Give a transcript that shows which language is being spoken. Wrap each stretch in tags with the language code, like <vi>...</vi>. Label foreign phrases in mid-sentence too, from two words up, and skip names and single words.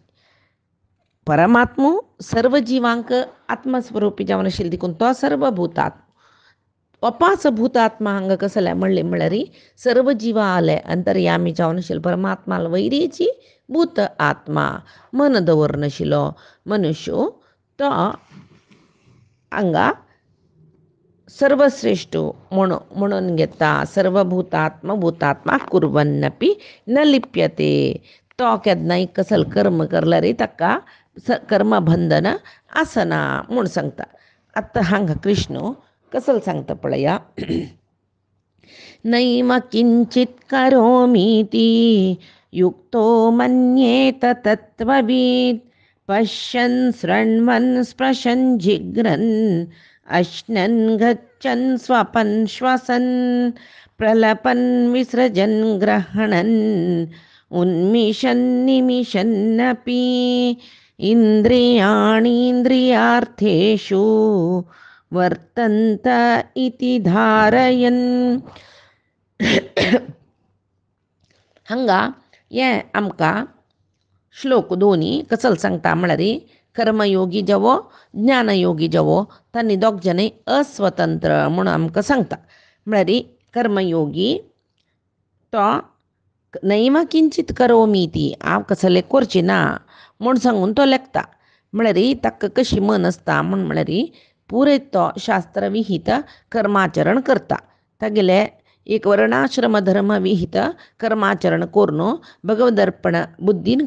<kok>परमात्मो सर्व जिवांक आत्मस्वरूपी जावन आशिल्लो देखून तो सर्व भूतात्मा अपास भूतात्मा हांगा कसले म्हणलें म्हळ्यार सर्व जिवाले अंतर्यामी जावन आशिल्लो परमात्मा वयरीची भूत आत्मा मन दवरून आशिल्लो मनुष्य तो हांगा सर्वश्रेष्ठ म्हणून घेता.</kok> <sa>सर्व भूतात्मा कुर्वन्नपी न लिप्यते.</sa> <kok>तो केन्नाय कसल कर्म करल्यार ताका कर्म बंधन आसना म्हूण सांगता. आतां हांगा कृष्ण कसल सांगता पळया.</kok> <sa>नैव किंचित करोमीति युक्तो मन्येत तत्त्ववित् पश्यन् शृण्वन् स्पृशन् जिघ्रन् अश्नन् गच्छन् स्वपन् श्वसन् प्रलपन् विसृजन् ग्रहणन् उन्मिषन् निमिषन्नपि इंद्रियाणीन्द्रियार्थेषु वर्तन्त इति धारयन्.</sa> <kok>हांगा हें आमकां श्लोक दोनी कसल सांगता म्हळ्यार कर्मयोगी जावो ज्ञानयोगी जावो तांणी दोग जणय अस्वतंत्र म्हणून आमकां सांगता. म्हळ्यार कर्मयोगी तो</kok> <sa>नैव किंचित करोमी</sa> <kok>ती हांव कसलें करचें ना म्हूण सांगून तो लेखता. म्हळ्यार ताका कशी मन आसता म्हळ्यार पुरे तो शास्त्र विहित कर्माचरण करता. तागेले एक वर्णाश्रम धर्म विहित कर्माचरण करून भगवदर्पण बुद्धीन करता.</kok>